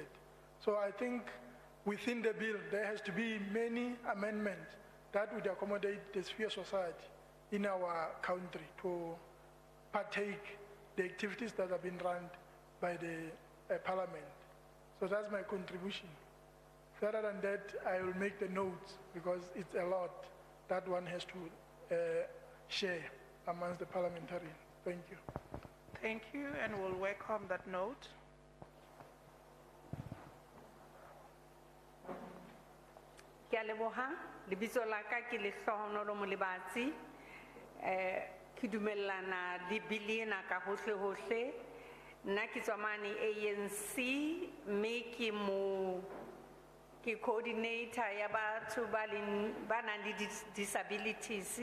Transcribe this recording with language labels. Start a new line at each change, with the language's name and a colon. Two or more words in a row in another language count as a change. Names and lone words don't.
English: So I think within the bill, there has to be many amendments that would accommodate the sphere society in our country to partake the activities that have been run by the parliament. So that's my contribution. Further than that, I will make the notes, because it's a lot that one has to share amongst the parliamentarians. Thank you. Thank you, and we'll welcome that note.
Southern Sotho: Ke a leboha, lebitso la ka ke Lehlohonolo Molebatsi. Ke dumellana le bili ena ka hohle hohle. Nna ke tswa mane ANC, mme ke ke coordinator ya batho ba nang le disabilities.